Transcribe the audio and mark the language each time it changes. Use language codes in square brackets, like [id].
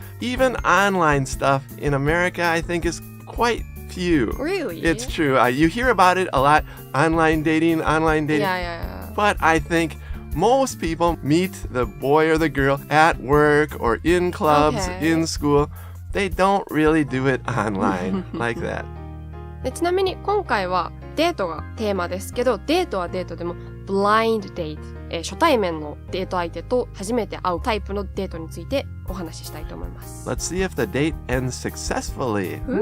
[en] Even online stuff in America, I think, is quite few. Really? It's true. You hear about it a lot. Online dating. Yeah. But I think most people meet the boy or the girl at work or in clubs, in school. They don't really do it online like that. [ja] でちなみに今回はデートがテーマですけど、デートはデートでも blind date、初対面のデート相手と初めて会うタイプのデートについてお話ししたいと思います。 [en] Let's see if the date ends successfully.